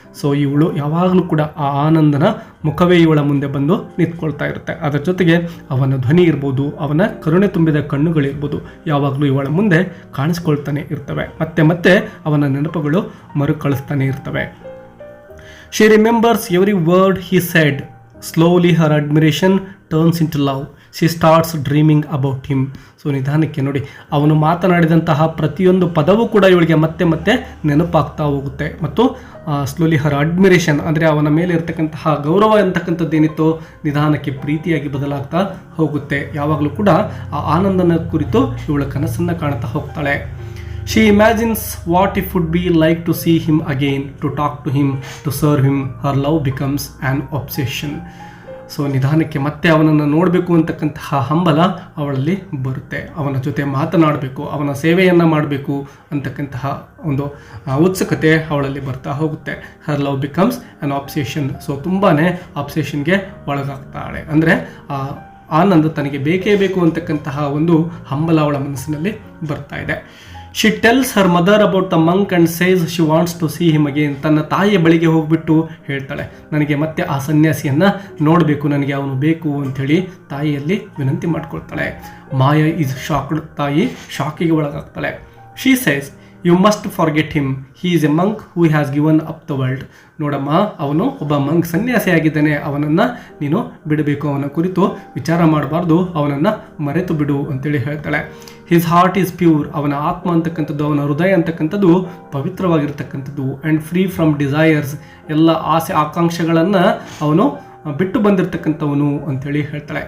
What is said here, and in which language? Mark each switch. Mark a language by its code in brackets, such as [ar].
[kn] So ಇವಳು ಯಾವಾಗಲೂ ಕೂಡ ಆ ಆನಂದನ ಮುಖವೇ ಇವಳ ಮುಂದೆ ಬಂದು ನಿಂತ್ಕೊಳ್ತಾ ಇರುತ್ತೆ. ಅದರ ಜೊತೆಗೆ ಅವನ ಧ್ವನಿ ಇರ್ಬೋದು, ಅವನ ಕರುಣೆ ತುಂಬಿದ ಕಣ್ಣುಗಳಿರ್ಬೋದು, ಯಾವಾಗಲೂ ಇವಳ ಮುಂದೆ ಕಾಣಿಸ್ಕೊಳ್ತಾನೆ ಇರ್ತವೆ. ಮತ್ತೆ ಮತ್ತೆ ಅವನ ನೆನಪುಗಳು ಮರುಕಳಿಸ್ತಾನೆ ಇರ್ತವೆ. [en] She remembers every word he said. Slowly her admiration turns into love. She starts dreaming about him. [kn] So ನಿಧಾನಕ್ಕೆ ನೋಡಿ, ಅವನು ಮಾತನಾಡಿದಂತಹ ಪ್ರತಿಯೊಂದು ಪದವೂ ಕೂಡ ಇವಳಿಗೆ ಮತ್ತೆ ಮತ್ತೆ ನೆನಪಾಗ್ತಾ ಹೋಗುತ್ತೆ. ಮತ್ತು [en] slowly her admiration [kn] ಅಂದರೆ ಅವನ ಮೇಲೆ ಇರತಕ್ಕಂತಹ ಗೌರವ ಅಂತಕ್ಕಂಥದ್ದೇನಿತ್ತು ನಿಧಾನಕ್ಕೆ ಪ್ರೀತಿಯಾಗಿ ಬದಲಾಗ್ತಾ ಹೋಗುತ್ತೆ. ಯಾವಾಗಲೂ ಕೂಡ ಆ ಆನಂದನ ಕುರಿತು ಇವಳ ಕನಸನ್ನು ಕಾಣ್ತಾ ಹೋಗ್ತಾಳೆ. [en] She imagines what it would be like to see him again, to talk to him, to serve him. Her love becomes an obsession. [kn] So ನಿಧಾನಕ್ಕೆ ಮತ್ತೆ ಅವನನ್ನು ನೋಡಬೇಕು ಅಂತಕ್ಕಂತಹ ಹಂಬಲ ಅವಳಲ್ಲಿ ಬರುತ್ತೆ. ಅವನ ಜೊತೆ ಮಾತನಾಡಬೇಕು, ಅವನ ಸೇವೆಯನ್ನು ಮಾಡಬೇಕು ಅಂತಕ್ಕಂತಹ ಒಂದು ಉತ್ಸುಕತೆ ಅವಳಲ್ಲಿ ಬರ್ತಾ ಹೋಗುತ್ತೆ. [en] Her love becomes an obsession. [kn] So ತುಂಬಾ ಆಬ್ಸೆಷನ್ಗೆ ಒಳಗಾಗ್ತಾಳೆ. ಅಂದರೆ ಆನಂದ್ ತನಗೆ ಬೇಕೇ ಬೇಕು ಅಂತಕ್ಕಂತಹ ಒಂದು ಹಂಬಲ ಅವಳ ಮನಸ್ಸಿನಲ್ಲಿ ಬರ್ತಾ ಇದೆ. [en] She tells her mother about the monk and says she wants to see him again. [kn] ತನ್ನ ತಾಯಿಯ ಬಳಿಗೆ ಹೋಗ್ಬಿಟ್ಟು ಹೇಳ್ತಾಳೆ, ನನಗೆ ಮತ್ತೆ ಆ ಸನ್ಯಾಸಿಯನ್ನು ನೋಡಬೇಕು, ನನಗೆ ಅವನು ಬೇಕು ಅಂಥೇಳಿ ತಾಯಿಯಲ್ಲಿ ವಿನಂತಿ ಮಾಡ್ಕೊಳ್ತಾಳೆ. [en] Maya is shocked. [kn] ತಾಯಿ ಶಾಕಿಗೆ ಒಳಗಾಗ್ತಾಳೆ. [en] She says, you must forget him. He is a monk who has given up the world. [kn] ನೋಡಮ್ಮ, ಅವನು ಒಬ್ಬ ಮಂಕ್, ಸನ್ಯಾಸಿ ಆಗಿದ್ದಾನೆ, ಅವನನ್ನು ನೀನು ಬಿಡಬೇಕು, ಅವನ ಕುರಿತು ವಿಚಾರ ಮಾಡಬಾರ್ದು, ಅವನನ್ನು ಮರೆತು ಬಿಡು ಅಂತೇಳಿ ಹೇಳ್ತಾಳೆ. [en] His heart is pure. [kn] ಅವನ ಆತ್ಮ ಅಂತಕ್ಕಂಥದ್ದು, ಅವನ ಹೃದಯ ಅಂತಕ್ಕಂಥದ್ದು ಪವಿತ್ರವಾಗಿರ್ತಕ್ಕಂಥದ್ದು. [en] And free from desires. [kn] ಎಲ್ಲ ಆಸೆ ಆಕಾಂಕ್ಷೆಗಳನ್ನು ಅವನು ಬಿಟ್ಟು ಬಂದಿರತಕ್ಕಂಥವನು ಅಂಥೇಳಿ ಹೇಳ್ತಾಳೆ.